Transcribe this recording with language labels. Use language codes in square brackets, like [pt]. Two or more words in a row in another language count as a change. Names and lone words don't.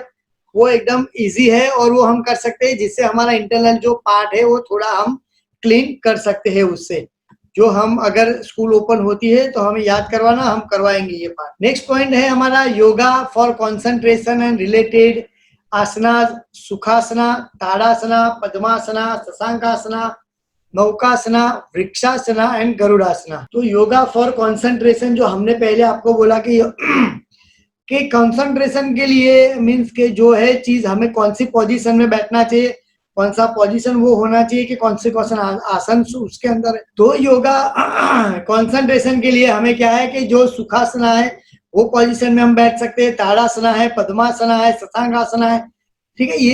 [hi] वो एकदम इजी है और वो हम कर सकते हैं, जिससे हमारा इंटरनल जो पार्ट है वो थोड़ा हम क्लीन कर सकते हैं उससे। जो हम अगर [en] school open [hi] होती है तो हमें याद करवाना, हम करवाएंगे ये पार्ट। [en] next point [hi] है हमारा [en] yoga for concentration and related [hi] आसना, सुखासना, ताड़ासना, पद्मासना, शशांकासना, नौकासना, वृक्षासना एंड गरुड़ासना। तो [en] yoga for concentration [hi] जो हमने पहले आपको बोला कि कंसंट्रेशन के लिए मीन्स के जो है चीज हमें कौन सी पोजीशन में बैठना चाहिए, कौन सा पोजीशन वो होना चाहिए कि कौन से आसन उसके अंदर है। तो योगा कंसंट्रेशन के लिए हमें क्या है कि जो सुखासना है वो पोजीशन में हम बैठ सकते हैं, ताड़ासना है, पद्मासना है, शशांकासना है, ठीक है।